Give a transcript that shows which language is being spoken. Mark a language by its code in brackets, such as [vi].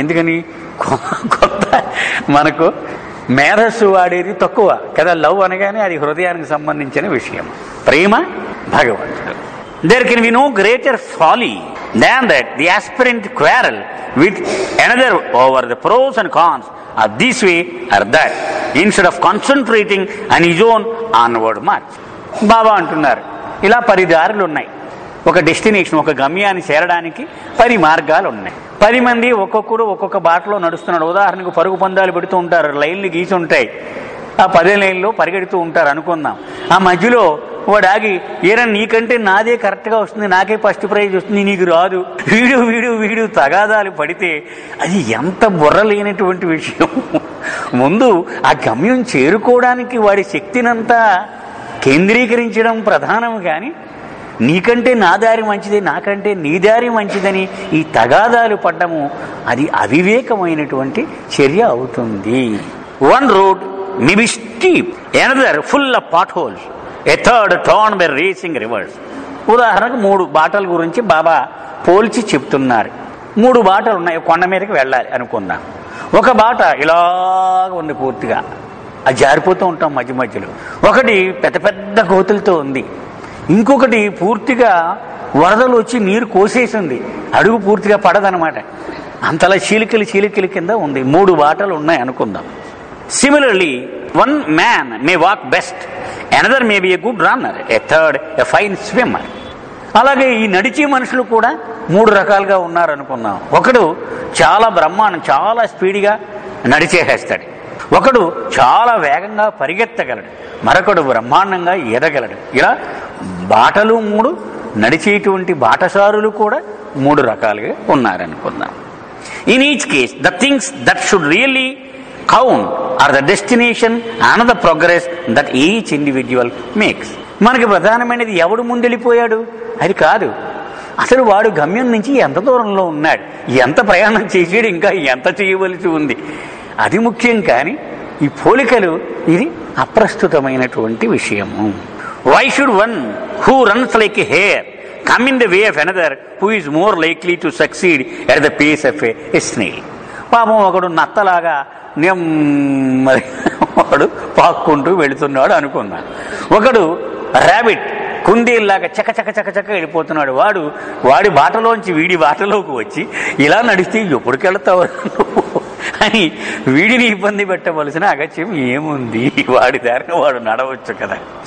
[te] ఎందుకని కొత్త మనకు మేధస్సు వాడేది తక్కువ కదా. లవ్ అనగానే అది హృదయానికి సంబంధించిన విషయం. ప్రేమ భగవంతుడు. [en] There can be no greater folly than that the aspirant quarrel with another over the pros and cons of this way or that, instead of concentrating on his own onward march. [te] బాబా అంటున్నారు, ఇలా 10 దారులు ఉన్నాయి. ఒక destination, ఒక గమ్యాన్ని చేరడానికి 10 మార్గాలు ఉన్నాయి. 10 మంది ఒక్కొక్కడు ఒక్కొక్క బాటలో నడుస్తున్నాడు. ఉదాహరణకు పరుగు పందాలు పెడుతూ ఉంటారు, లైన్లు గీసి ఉంటాయి. ఆ 10 లైన్లో పరిగెడుతూ ఉంటారు అనుకుందాం. ఆ మధ్యలో వాడు ఆగి, ఏరా నీకంటే నాదే కరెక్ట్గా వస్తుంది, నాకే ఫస్ట్ ప్రైజ్ వస్తుంది, నీకు రాదు, వీడు వీడు వీడు తగాదాలు పడితే అది ఎంత బుర్ర లేనటువంటి విషయం. ముందు ఆ గమ్యం చేరుకోవడానికి వాడి శక్తినంతా కేంద్రీకరించడం ప్రధానం. కానీ నీకంటే నా దారి మంచిది, నాకంటే నీ దారి మంచిదని ఈ తగాదాలు పడ్డము అది అవివేకమైనటువంటి చర్య అవుతుంది. [en] One road may be steep, another full of potholes, a third torn by racing rivers. [te] ఉదాహరణకు 3 బాటల గురించి బాబా పోల్చి చెప్తున్నారు. 3 బాటలు ఉన్నాయి, కొండ మీదకి వెళ్ళాలి అనుకుందాం. ఒక బాట ఇలాగ ఉంది, పూర్తిగా అది జారిపోతూ ఉంటాం మధ్య మధ్యలో. ఒకటి పెద్ద పెద్ద గోతులతో ఉంది, ఇంకొకటి పూర్తిగా వరదలు వచ్చి నీరు కోసేసింది, అడుగు పూర్తిగా పడదనమాట. అంతలా చీలికలు కింద ఉంది. 3 బాటలు ఉన్నాయి అనుకుందాం. [en] Similarly, one man may walk best, another may be a good runner, a third a fine swimmer. [te] అలాగే ఈ నడిచే మనుషులు కూడా 3 రకాలుగా ఉన్నారనుకున్నాం. ఒకడు చాలా బ్రహ్మాండం, చాలా స్పీడ్గా నడిచేసేస్తాడు. ఒకడు చాలా వేగంగా పరిగెత్తగలడు, మరొకడు బ్రహ్మాండంగా ఈదగలడు. ఇలా బాటలు 3, నడిచేటువంటి బాటసారులు కూడా 3 రకాలుగా ఉన్నారనుకుందాం. [en] In each case, the things that should really count are the destination and the progress that each individual makes. [te] మనకి ప్రధానమైనది ఎవడు ముందెళ్ళిపోయాడు అది కాదు, అసలు వాడు గమ్యం నుంచి ఎంత దూరంలో ఉన్నాడు, ఎంత ప్రయాణం చేసాడు, ఇంకా ఎంత చేయవలసి ఉంది, అది ముఖ్యం. కానీ ఈ పోలికలు ఇది అప్రస్తుతమైనటువంటి విషయము. [en] Why should one who runs like a hare come in the way of another who is more likely to succeed at the pace of a snail? [te] పాపం ఒకడు నత్తలాగా నెమ్మది వాడు పాక్కుంటూ వెళుతున్నాడు అనుకున్నాడు. ఒకడు ర్యాబిట్ కుందేల్లాగా చక్క వెళ్ళిపోతున్నాడు. వాడి బాటలోంచి వీడి బాటలోకి వచ్చి ఇలా నడిస్తే ఎప్పటికెళ్తావు అని వీడిని ఇబ్బంది పెట్టవలసిన అగత్యం ఏముంది, వాడి దారిని వాడు నడవచ్చు కదా.